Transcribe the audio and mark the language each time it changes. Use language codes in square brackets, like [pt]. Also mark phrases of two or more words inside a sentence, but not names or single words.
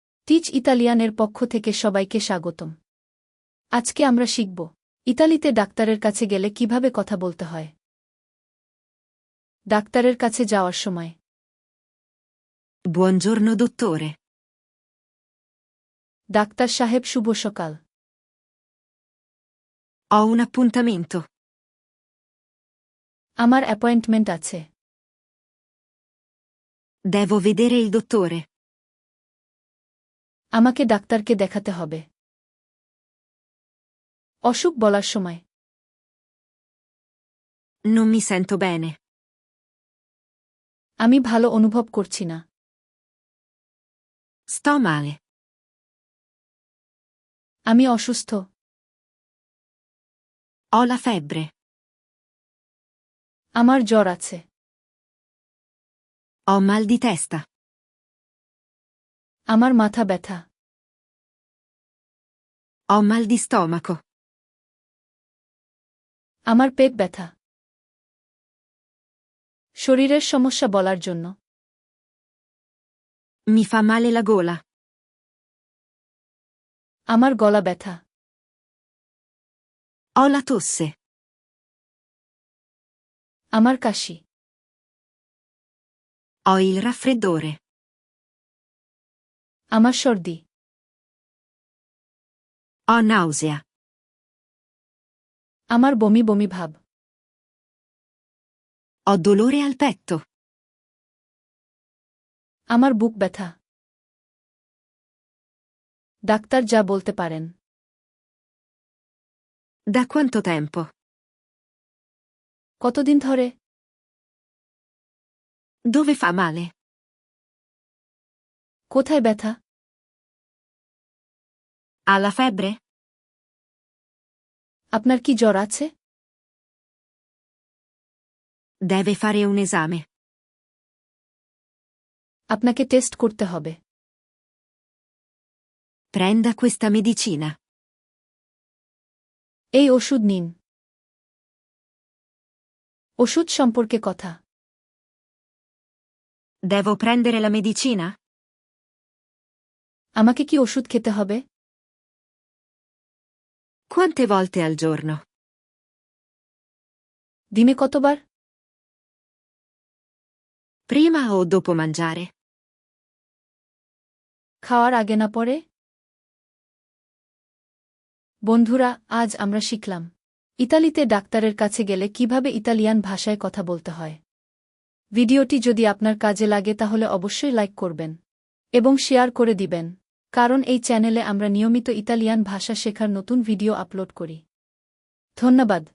[bn] টিচ ইতালিয়ানের পক্ষ থেকে সবাইকে স্বাগতম। আজকে আমরা শিখব ইতালিতে ডাক্তারের কাছে গেলে কিভাবে কথা বলতে হয়। ডাক্তারের কাছে যাওয়ার সময় [it] Buongiorno dottore. [bn] ডাক্তার সাহেব শুভ সকাল। [it] Ho un appuntamento. [bn] আমার অ্যাপয়েন্টমেন্ট আছে। [it] Devo vedere il dottore. [bn] আমাকে ডাক্তারকে দেখাতে হবে। অসুখ বলার সময় [it] Non mi sento bene. [bn] আমি ভালো অনুভব করছি না। [it] Sto male. [bn] আমি অসুস্থ। [it] Ho la febbre. [bn] আমার জ্বর আছে। [it] Ho mal di testa. [bn] আমার মাথা ব্যথা। [it] Ho mal di stomaco. [bn] আমার পেট ব্যথা। শরীরের সমস্যা বলার জন্য [it] Mi fa male la gola. [bn] আমার গলা ব্যথা। [it] Ho la tosse. [bn] আমার কাশি। [it] Ho il raffreddore. [bn] আমার সর্দি। [it] Ho nausea. [bn] আমার বমি বমি ভাব। [it] Ho dolore al petto. [bn] আমার বুক ব্যথা। ডাক্তার যা বলতে পারেন। [it] Da quanto tempo? [bn] কতদিন ধরে? [it] Dove fa male? [bn] কোথায় ব্যথা? [it] Ha la febbre? [bn] আপনার কি জ্বর আছে? [it] Deve fare un esame. [bn] আপনাকে টেস্ট করতে হবে। [it] Prenda questa medicina. [bn] এই ওষুধ নিন। ওষুধ সম্পর্কে কথা। [it] Devo prendere la medicina? [bn] আমাকে কি ওষুধ খেতে হবে? [it] Quante volte al giorno? [bn] দিনে কতবার? [it] Prima o dopo mangiare? [bn] খাওয়ার আগে না পরে? বন্ধুরা, আজ আমরা শিখলাম ইতালিতে ডাক্তারের কাছে গেলে কিভাবে ইতালিয়ান ভাষায় কথা বলতে হয়। ভিডিওটি যদি আপনার কাজে লাগে তাহলে অবশ্যই লাইক করবেন এবং শেয়ার করে দিবেন, কারণ এই চ্যানেলে আমরা নিয়মিত ইতালিয়ান ভাষা শেখার নতুন ভিডিও আপলোড করি।